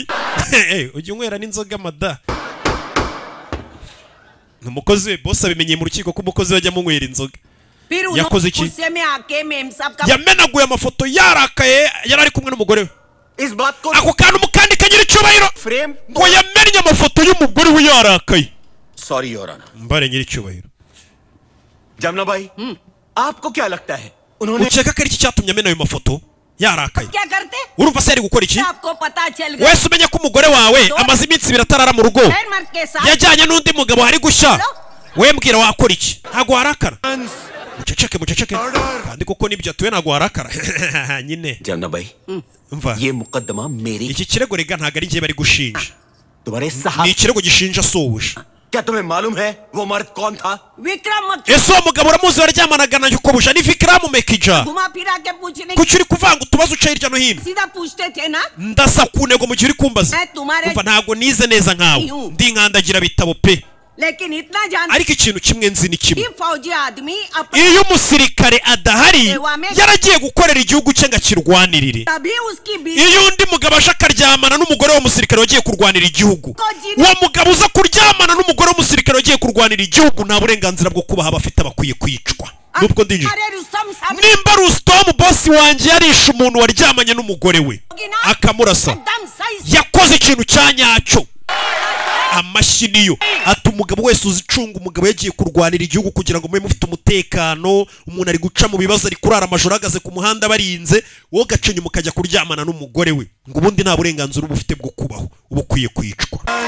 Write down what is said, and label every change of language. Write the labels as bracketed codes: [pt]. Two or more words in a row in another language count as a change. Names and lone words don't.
[rw] ujya unywera n'inzoga mada. ni umukozi we bosi abimenyeye mu rukiko ko umukozi we ajya amunywera inzoga. yakoze iki? yamenaguye amafoto yarakaye yari ari kumwe n'umugore we. ako kantu mukandika nyiri cyubahiro ngo yamennye amafoto y'umugore we yarakaye. [en] Sorry Your Honor. [rw] mbare nyiri cyubahiro. [hi] जमुना भाई, आपको क्या लगता है [rw] ukeka ko ari iki cyatumye amena ayo mafoto yarakaye? urumva se yari gukora iki? wese umenye ko umugore wawe amaze iminsi 2 atarara mu rugo yajyanye n'undi mugabo hari gushya we mbwira wakora iki? ntago warakara? muceceke kandi kuko nibyo atuwe ntago warakara nyine. [hi] जमुना भाई, [rw] umva [hi] ये मुकदमा मेरी [rw] iki kirego rega ntago ari ngiye bari gushinja [hi] तुम्हारे साहब [rw] ni ikirego gishinja sobuja [hi] क्या तुम्हें मालूम है वो मर्द कौन था विक्रम [rw] ese uwo mugabo uramuzi waryamanaga na nyukobuja ni Vikram Mekija [hi] घुमा फिरा के पूछने [rw] kuki uri kuvanga utubazo uca hirya no hino [hi] सीधा पूछते थे ना [rw] ndasa ku ntego mu gihe uri kumbaza umva ntago nize neza nkawe ndi nkandagira bitabo pe [hi] लेकिन इतना जान [rw] ariko ikintu kimwe nzi ni kimwe [hi] ये फौजी आदमी [rw] iyo umusirikare adahari yaragiye gukorera igihugu cye ngakirwanirire [hi] तभी उसकी [rw] iyo undi mugabo aje akaryamana n'umugore w'umusirikare wagiye kurwanira igihugu uwo mugabo uza kuryamana n'umugore w'umusirikare wagiye kurwanira igihugu nta burenganzira bwo kubaha abafite abakwiye kwicwa nubwo ndinjira nimba Rustom boss wanjye yarishe umuntu waryamanye n'umugore we akamurasa yakoze ikintu cyanyacyo amashiniyo ati umugabo wese uzicunga umugabo yagiye kurwanira igihugu kugira ngo mube mufite umutekano umuntu ari guca mu bibazo ari kurara amajoro ahagaze ku muhanda barinze wowe gace nyuma ukajya kuryamana n'umugore we ngo ubundi nta burenganzira uba ufite bwo kubaho uba ukwiye kwicwa